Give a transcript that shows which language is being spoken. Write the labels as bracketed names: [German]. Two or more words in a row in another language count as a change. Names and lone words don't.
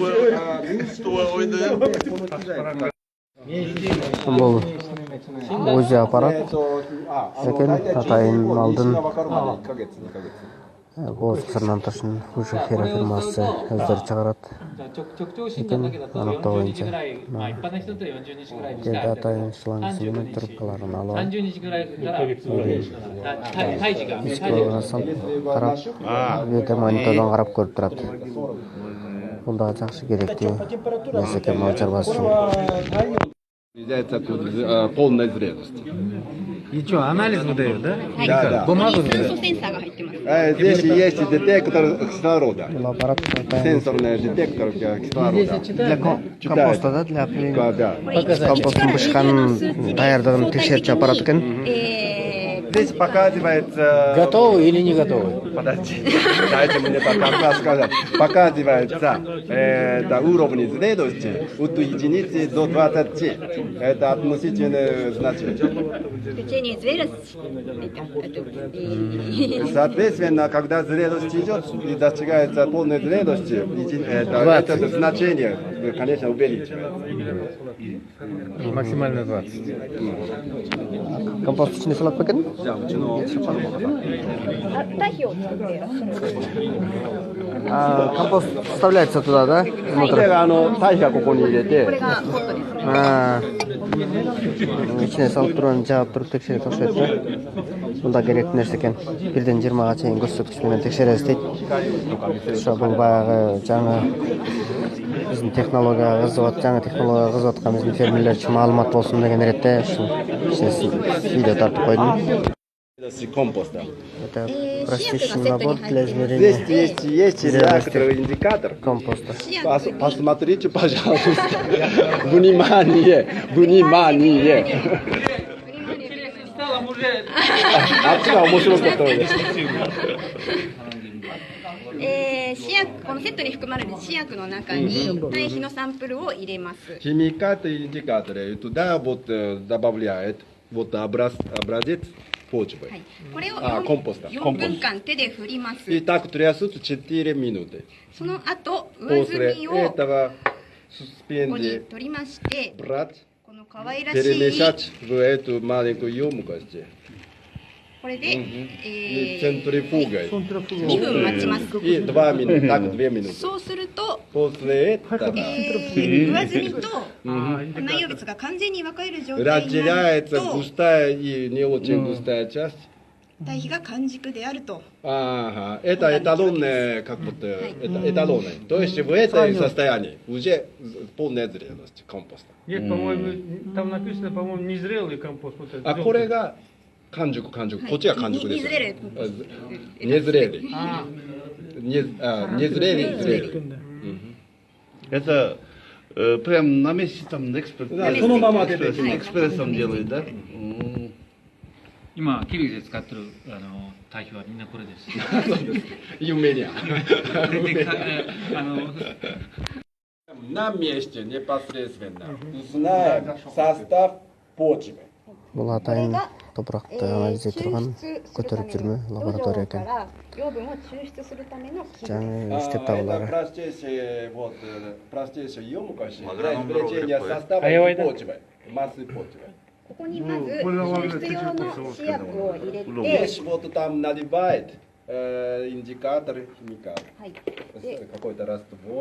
[Kyrgyz] Бул УЗИ аппарат экен, атайын алдын боз кысырынан тышын уже фирмасы өздөрү чыгарат экен, аныктоо боюнча жерде атайын шлангысы менен трубкаларын алып карап видео монитордон карап көрүп турат. Бул да жакшы керектүү нерсе экен мал чарбасы үчүн. [Russian] Полная зрелость. И что, анализ выдает, да? Да. Бумагу [Japanese] 酸素 [Russian] выдает? [Japanese] センサーが入ってます。 [Russian] Здесь есть детектор кислорода. Аппарат Сенсорный детектор кислорода. для компоста, да, для Да. [Kyrgyz] компосттун бышканын даярдыгын текшерчү аппарат экен. [Russian] Здесь показывается... Готовы или не готовы? Подожди, дайте мне пока сказать. Показывается уровень зрелости от единицы до 20. Это относительное значение. Течение зрелости. Соответственно, когда зрелость идет и достигается полной зрелости, это значение, конечно, увеличивается. Максимально 20. [Kyrgyz] Компост ичине салат бекен? [Japanese] 堆肥を作っていらっしゃる。 [Russian] Компост вставляется туда, да? [Japanese] これが堆肥はここに入れて、これがポットですね。 [Kyrgyz] ичине салып турган жаап туруп текшерип окшойт да. Мында керектүү нерсе экен. 1-ден 20га чейин көрсөткүч менен текшеребиз дейт. Ошо бул баягы жаңы биздин технологияга кызыгып, жаңы технологияга кызыгып аткан биздин фермерлер үчүн маалымат болсун деген иретте ушул видео тартып койдум. [Russian] компоста. Это простейший набор для измерения Здесь есть некоторый индикатор компоста. Посмотрите, пожалуйста. Внимание! Внимание! [Japanese] Отсюда面白かったです。試薬、このセットに含まれる試薬の中に堆肥のサンプルを入れます。 [Russian] Химикаты и индикаторы. И туда вот добавляет вот образец почвы. [Japanese] はい、これをコンポスト。 4分間手で振ります。 [Russian] И так трясут 4 минуты. [Japanese] その後、上澄 [Russian] После [Japanese] みを [Russian] этого [Japanese] ここに [Russian] суспенди [Japanese] 取りまして、 [Russian] брать, [Japanese] この可愛らしい [Russian] перемешать в эту маленькую емкость. [Japanese] これで、 [Russian] И центрифугой. [Japanese] 2 分待ちます。 [Russian] И 2 минуты, так 2 минуты. [Japanese] そうすると、 [Russian] После этого [Japanese] 上澄みと内容物が完全に分かれる状態になる [Russian] разделяется [Japanese] と、 [Russian] густая и не очень густая часть. [Japanese] 堆肥が完熟であると。 [Russian] Ага, это эталонное, как будто, это эталонное. То есть в этом состоянии уже полная зрелость компоста. Нет, по-моему, там написано, по-моему, незрелый компост. Вот этот. [Japanese] あ、これが完熟、完熟。こっちが完熟です。煮ずれる。 [Russian] незрелый. Это прям на месте там экспрессом делают, да? [Japanese] 今キルギスで使ってる堆肥はみんなこれです。 Юмения. で [Russian] На месте непосредственно узнаем состав почвы. [Kyrgyz] Бул атайын топуракты анализ этип турган көтөрүп жүрмө лаборатория экен. [Japanese] 養分を抽出するための器具。 [Kyrgyz] жаңы иштеп табылары. [Russian] Простейшая емкость для извлечения состава почвы, массы почвы. [Japanese] ここにまず抽出用の試薬を入れて、 [Russian] Здесь вот там наливает индикатор химикат. [Japanese] はい、で [Russian] Какой-то раствор.